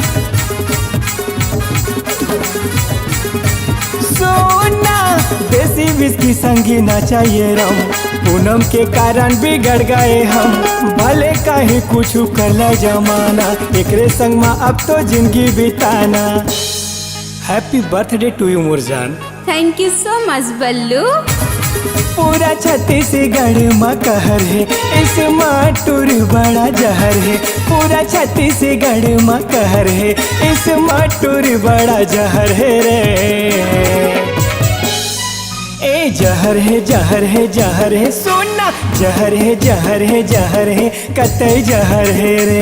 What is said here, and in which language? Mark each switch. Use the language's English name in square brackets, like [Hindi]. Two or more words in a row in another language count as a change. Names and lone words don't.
[Chhattisgarhi] सोना देसी विस्की संगी ना चाहिए रम, पूनम के कारण बिगड़ गए हम। भले काहे कुछ कल जमाना, एकरे संग में अब तो जिंदगी बिताना। [English] happy birthday to you मुरजान। thank you so much बल्लू। [Chhattisgarhi] पूरा छत्तीसगढ़ में कहर है, स्मार्ट टूर बड़ा जहर है। पूरा छत्तीसगढ़ में कहर है, स्मार्ट टूर बड़ा जहर है रे। ए जहर है जहर है जहर है सोना, जहर है जहर है जहर है कतई जहर है रे।